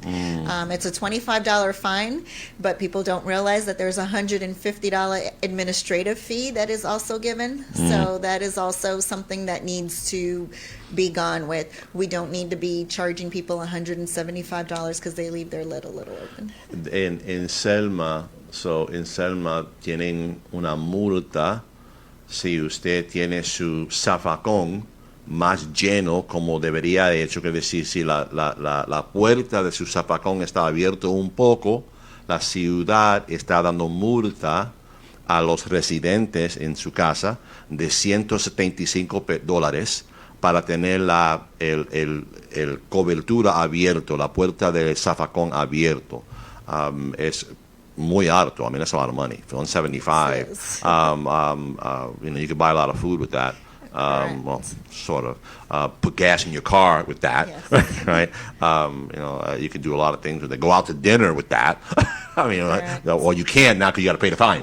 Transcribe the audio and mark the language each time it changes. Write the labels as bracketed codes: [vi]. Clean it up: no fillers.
[en] It's a $25 fine, but people don't realize that there's a $150 administrative fee that is also given. So that is also something that needs to be gone with. We don't need to be charging people $175 because they leave their lid a little open. [es] En Selma, en Selma tienen una multa si usted tiene su zafacón más lleno como debería de hecho, que decir, si la puerta de su zafacón está abierto un poco, la ciudad está dando multa a los residentes en su casa de $175 para tener el cobertura abierto, la puerta del zafacón abierto. Es muy alto. [en] I mean, that's a lot of money. $175. You can buy a lot of food with that. well, sort of. Put gas in your car with that, Yes. right? You can do a lot of things with it. Go out to dinner with that. I mean, well, you can now because you got to pay the fine.